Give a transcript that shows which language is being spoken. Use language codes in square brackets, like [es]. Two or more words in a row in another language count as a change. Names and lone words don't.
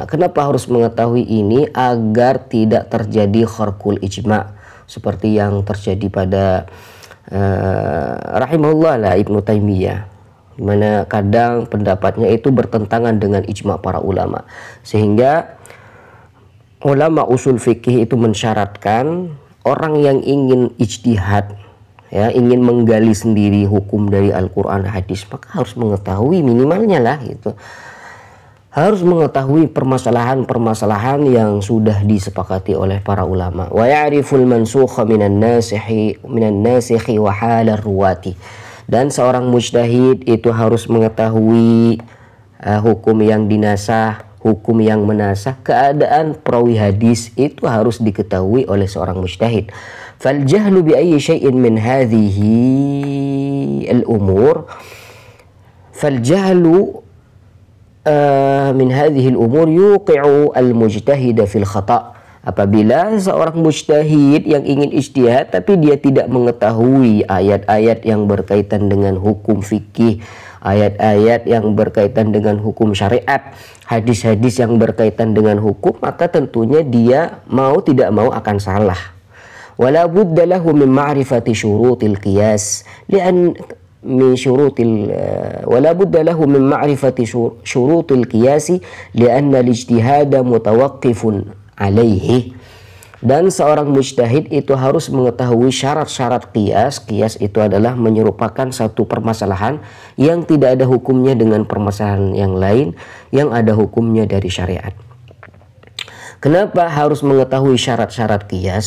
[id] Kenapa harus mengetahui ini? Agar tidak terjadi [ar] خرق الإجماع' [id] seperti yang terjadi pada rahimahullah lah Ibnu Taimiyah, dimana kadang pendapatnya itu bertentangan dengan ijma' para ulama, sehingga ulama usul fikih itu mensyaratkan orang yang ingin ijtihad, ya, ingin menggali sendiri hukum dari Al-Quran hadis, maka harus mengetahui minimalnya lah gitu. Harus mengetahui permasalahan-permasalahan yang sudah disepakati oleh para ulama. [ar] ويعرف المنسوخ من الناسخ وحال الرواة. [id] Dan seorang mujtahid itu harus mengetahui hukum yang dinasah, hukum yang menasah, keadaan perawi hadis itu harus diketahui oleh seorang mujtahid. [ar] فالجهل بأي شيء من هذه الأمور، فالجهل من هذه الأمور يوقع المجتهد في الخطأ'. [id] Apabila seorang mujtahid yang ingin ijtihad tapi dia tidak mengetahui ayat-ayat yang berkaitan dengan hukum fikih, ayat-ayat yang berkaitan dengan hukum syariat, hadis-hadis yang berkaitan dengan hukum, maka tentunya dia mau tidak mau akan salah. [ar] ولا بد له من معرفة شروط القياس ولا بد له من معرفة شروط القياس لأن الاجتهاد متوقف عليه. [id] Dan seorang mujtahid itu harus mengetahui syarat-syarat qiyas. Qiyas itu adalah menyerupakan satu permasalahan yang tidak ada hukumnya dengan permasalahan yang lain yang ada hukumnya dari syariat. Kenapa harus mengetahui syarat-syarat qiyas?